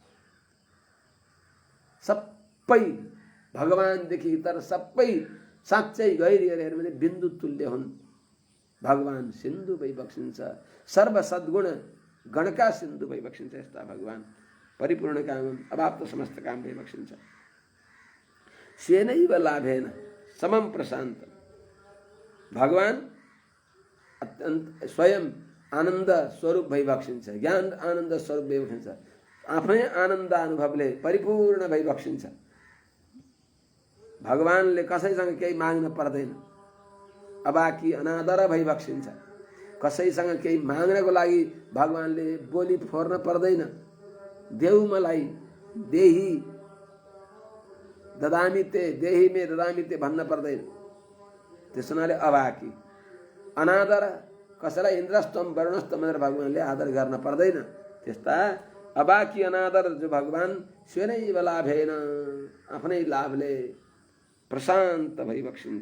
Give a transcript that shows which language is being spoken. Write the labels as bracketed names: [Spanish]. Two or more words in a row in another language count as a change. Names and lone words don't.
[Nepali] सबै भगवानदेखि इतर सबै साँच्चै गहिरिएर हेर्यो भने बिन्दु तुल्य हुन्। भगवान सिन्धु भइबक्सिन्छ, सर्व सद्गुण गणका सिन्धु भइबक्सिन्छ। यस्ता भगवान परिपूर्ण काम, अभाव समस्त काम भइबक्सिन्छ। [Sanskrit] स्वेनैव लाभेन समम प्रशान्त, [Nepali] भगवान अत्यन्त स्वयं आनन्द स्वरूप भइबक्सिन्छ, ज्ञान आनन्द स्वरूप भइबक्सिन्छ, आफ्नै आनन्द अनुभवले परिपूर्ण भइबक्सिन्छ। भगवानले कसैसँग केही माग्न पर्दैन, [Sanskrit] अबाकी अनादर [Nepali] भइबक्सिन्छ। कसैसँग केही माग्नको लागि भगवानले बोली फोर्न पर्दैन। देऊ मलाई, [Sanskrit] देही ददामि ते, देही मे ददामि ते [Nepali] भन्न पर्दैन। त्यस हुनाले [Sanskrit] अबाकी अनादर, [Nepali] कसैलाई [Sanskrit] इन्द्रस्तम वरुणस्तम [Nepali] भनेर भगवानले आदर गर्न पर्दैन। त्यस्ता [Sanskrit] अबाकी अनादर [Nepali] जो भगवान [Sanskrit] स्वेनैव लाभेन, [Nepali] आफ्नै लाभले प्रशान्त भइबक्सिन्छ।